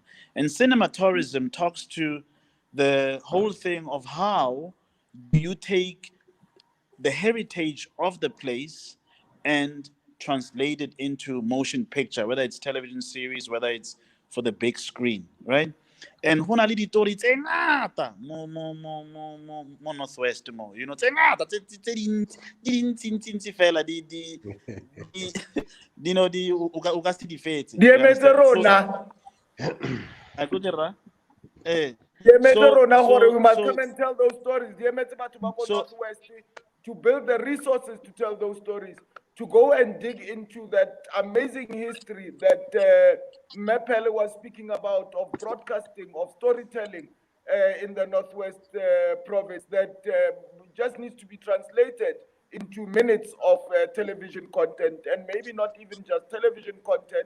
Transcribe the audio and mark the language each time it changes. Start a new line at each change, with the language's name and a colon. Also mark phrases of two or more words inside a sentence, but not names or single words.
English: And cinema tourism talks to the whole thing of how you take the heritage of the place and translate it into motion picture, whether it's television series, whether it's for the big screen, right?
Tswana: And ho na le ditori tse ngata mo Northwest mo,
English: you know,
Tswana: tse ngata tse dintsi fela di
English: you know,
Tswana: o ka se di fetse. Di emetse rona. A go dira
English: We must come and tell those stories. Northwest to build the resources to tell those stories, to go and dig into that amazing history that Mapele was speaking about, of broadcasting, of storytelling in the Northwest province, that just needs to be translated into minutes of television content, and maybe not even just television content.